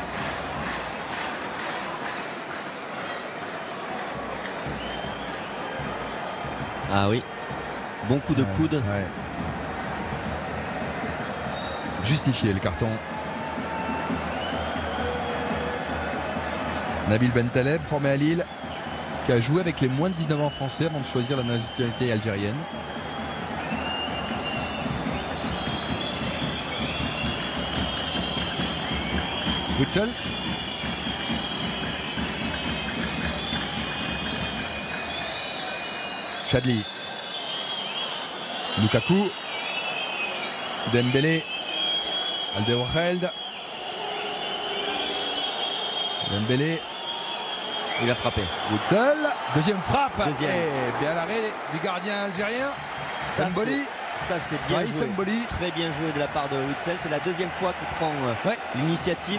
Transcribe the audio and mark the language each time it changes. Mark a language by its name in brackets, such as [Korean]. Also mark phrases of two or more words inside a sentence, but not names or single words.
[French] Ah oui, bon coup de coude. Ouais. Justifié le carton. Nabil Bentaleb, formé à Lille, qui a joué avec les moins de 19 ans français avant de choisir la nationalité algérienne. Witsel. Chadli. Lukaku. Dembélé. Alderweireld. Dembélé. Il a frappé. Witsel. Deuxième frappe. Deuxième. Et bien l'arrêt du gardien algérien. Semboli. Ça c'est bien joué. Semboli. Très bien joué de la part de Witsel. C'est la deuxième fois qu'il prend l'initiative.